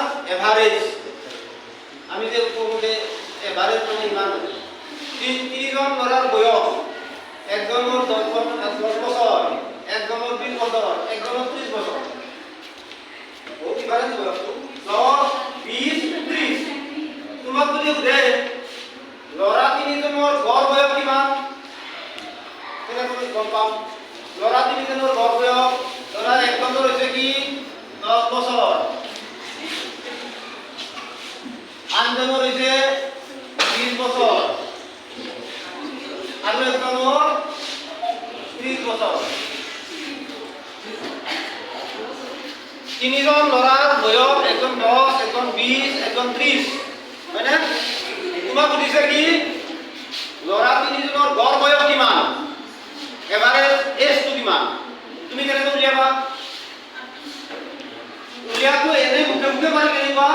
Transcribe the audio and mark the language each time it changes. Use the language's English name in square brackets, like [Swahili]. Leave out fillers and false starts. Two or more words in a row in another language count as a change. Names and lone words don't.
[Rangpuri] এভারেজ আমি যে কমতে এভারেজ মানে ইমান 30 জন লড়ার বয়স একজনের 10 বছর একজনের 20 বছর একজনের 30 বছর ও এভারেজ বয়স 10 20 30 তোমাক যদি সুধে লড়া 3 জনের গড় বয়স কিমান কেনে তুমি গম পাম লড়া 3 জনের গড় বয়স লড়া একজনের হইছে কি 10 বছর আনজনের হইছে 20 বছর আর একজনের 30 বছর তিনজন লড়ার বয়স একজন 10 একজন 20 একজন 30 হয় না তোমাক সুধিছে কি লড়া তিনিজনৰ গড় বয়স কিমান এভারেজ এজটো কিমান তুমি কেনেকৈ উলিয়াবা উলিয়াটো এনে মুখে মুখে মানে